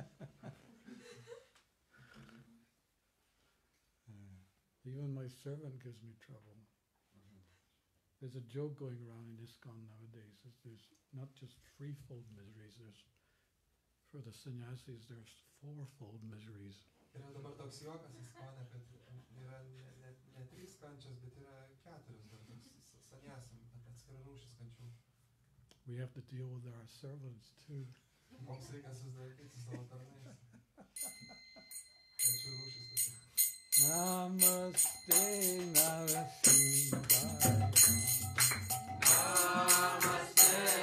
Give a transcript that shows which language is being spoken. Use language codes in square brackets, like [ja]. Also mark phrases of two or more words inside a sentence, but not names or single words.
[en] Even my servant gives me trouble. There's a joke going around in ISKCON nowadays. There's not just threefold miseries. There's, for the sannyasis, there's fourfold miseries. [lt] Yra dabar toks juokas ISKCON'e, kad yra ne 3 kančios, bet yra 4 dar toks sannyasam, atskira rūšis kančių. [en] We have to deal with our servants too. [lt] Mums reikia susidaryti su savo tarnais. Kančių rūšis tokia. [sa] Namaste Narasimhaya. Namaste